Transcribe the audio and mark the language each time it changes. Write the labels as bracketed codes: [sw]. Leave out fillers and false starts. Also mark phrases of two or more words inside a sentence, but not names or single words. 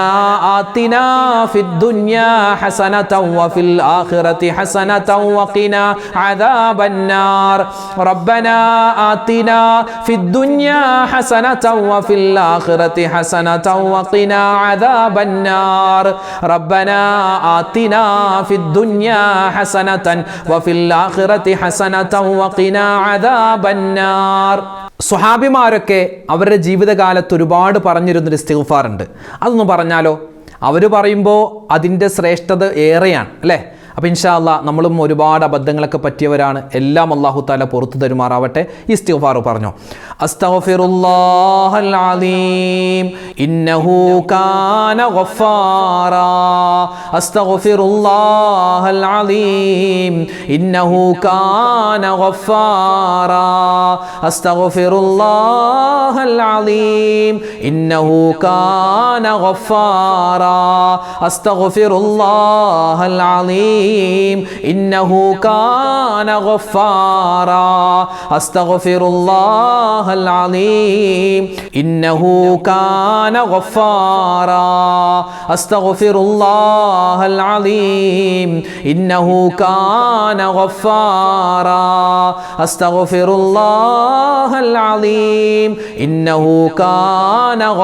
[ar] آتنا في الدنيا حسنة وفي الآخرة حسنة وقنا عذاب النار ربنا آتنا في الدنيا حسنة وفي الآخرة حسنة وقنا عذاب النار ربنا آتنا في الدنيا حسنة وفي الآخرة حسنة وقنا عذاب النار [ml] സ്വഹാബിമാരൊക്കെ അവരുടെ ജീവിതകാലത്ത് ഒരുപാട് പറഞ്ഞിരുന്നൊരു ഇസ്തിഗ്ഫാർ ഉണ്ട്. അതൊന്ന് പറഞ്ഞാലോ? അവർ പറയുമ്പോൾ അതിൻ്റെ ശ്രേഷ്ഠത ഏറെയാണ് അല്ലേ? അപ്പോൾ [ar] إن شاء الله [ml] നമ്മളും ഒരുപാട് അബദ്ധങ്ങളൊക്കെ പറ്റിയവരാണ്. എല്ലാം [ar] الله تعالى [ml] പുറത്തു തരുമാറാവട്ടെ. ഇസ്തിഗ്ഫാർ പറഞ്ഞു. [ar] أستغفر الله العظيم إنه كان غفارا أستغفر الله العظيم إنه كان غفارا أستغفر الله العظيم إنه كان غفارا أستغفر الله العظيم إنه كان غفارا أستغفر الله العظيم إنه كان غفارا أستغفر الله العظيم إنه كان غفارا أستغفر الله العظيم إنه كان